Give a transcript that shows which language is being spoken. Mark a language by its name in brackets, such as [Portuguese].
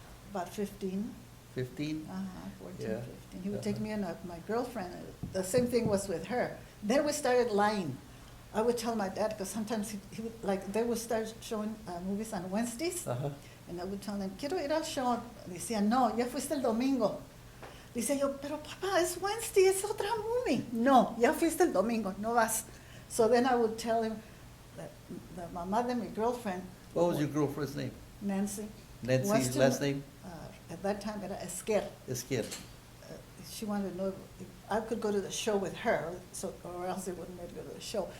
[English] About 15, 15? 14, Yeah. 15. He would take Uh-huh. me and my girlfriend. The same thing was with her. Then we started lying. I would tell my dad, because sometimes he would, they would start showing movies on Wednesdays. Uh-huh. And I would tell them, [Spanish] quiero ir al show. Decía, no, ya fuiste el domingo. Dice yo, pero papá, es Wednesday, es otra movie. No, ya fuiste el domingo, no vas. [English] So then I would tell him that the [Spanish] mamá de mi [English] girlfriend, What was your girlfriend's name? Nancy, Nancy's last name? at that time [Spanish] era [English] Esquer. Esquer. She wanted to know if I could go to the show with her, or else they wouldn't let her go to the show.